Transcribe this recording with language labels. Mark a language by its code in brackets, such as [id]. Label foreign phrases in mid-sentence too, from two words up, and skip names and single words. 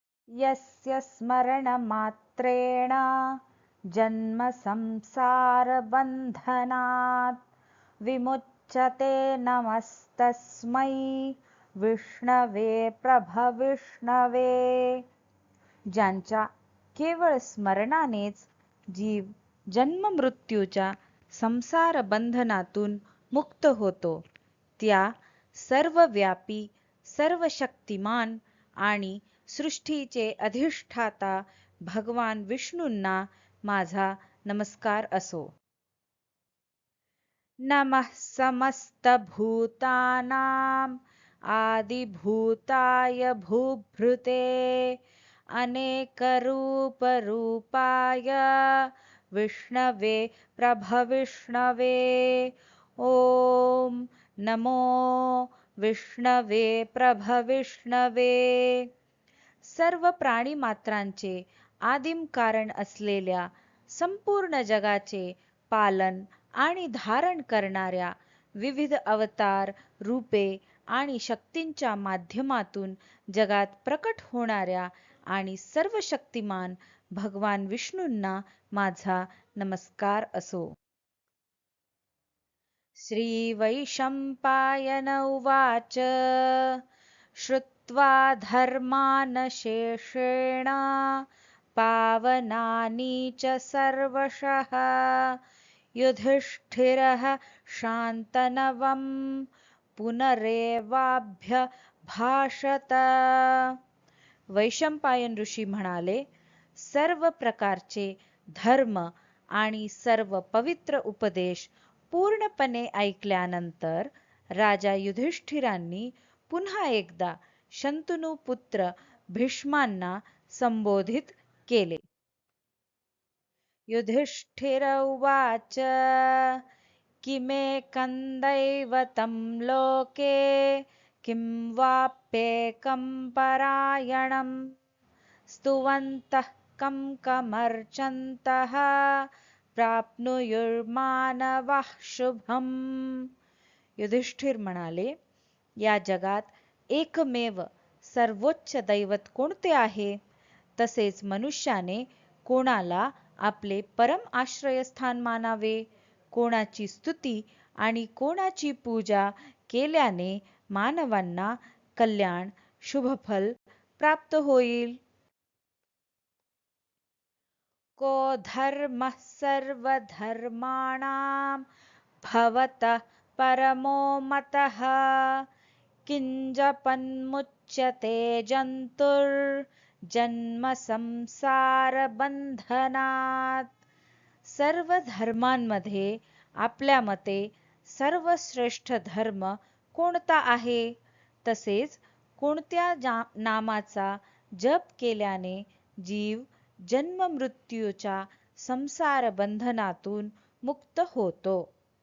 [sa] यस्य स्मरणमात्रेण जन्म संसारबन्धनात् विमुच्यते नमस्तस्मै विष्णवे प्रभविष्णवे. [mr] ज्यांच्या केवळ स्मरणानेच जीव जन्म मृत्यूच्या संसार बंधनातून मुक्त होतो, त्या सर्वव्यापी सर्वशक्तिमान आणि सृष्टीचे अधिष्ठाता भगवान विष्णूंना माझा नमस्कार असो. [sa] नमः समस्तभूतानां आदिभूताय भूभृते अनेकरूपरूपाय विष्णवे प्रभविष्णवे. ओम नमो विष्णवे प्रभविष्णवे. [mr] सर्व प्राणीमात्रांचे आदिम कारण असलेल्या संपूर्ण जगाचे पालन आणि धारण करणाऱ्या विविध अवतार रूपे आणि शक्तींच्या माध्यमातून जगात प्रकट होणाऱ्या आणि सर्व शक्तिमान भगवान विष्णूंना माझा नमस्कार असो. [sa] श्री वैशंपायन उवाच श्रुत्वा धर्मान् शेषेण पावनानि च सर्वशः युधिष्ठिरः शान्तनवं पुनरेवाभ्यभाषत. [mr] वैशंपायन ऋषी म्हणाले, सर्व प्रकारचे धर्म आणि सर्व पवित्र उपदेश पूर्णपणे ऐकल्यानंतर राजा युधिष्ठिरांनी पुन्हा एकदा शंतनू पुत्र भीष्मांना संबोधित केले. [sa] युधिष्ठिर उवाच किमेकं दैवतं लोके किं वाप्येकं परायणं स्तुवन्तः कं कमर्चन्तः प्राप्नुयुर्मानवः शुभम्. [mr] युधिष्ठिर म्हणाले, या जगात एकमेव सर्वोच्च दैवत कोणते आहे? तसेच मनुष्याने कोणाला आपले परम आश्रयस्थान मानावे? कोणाची स्तुती आणि कोणाची पूजा केल्याने मानवांना कल्याण शुभफल प्राप्त होईल? [sa] को धर्मः सर्वधर्माणां भवतः परमो मतः किंजपन्मुच्यते जंतुर्जन्म संसार बंधनात. [mr] सर्व धर्मांमध्ये आपल्या मते सर्वश्रेष्ठ धर्म कोणता आहे? तसेच कोणत्या नामाचा जप केल्याने जीव जन्म मृत्यूच्या संसार बंधनातून मुक्त होतो?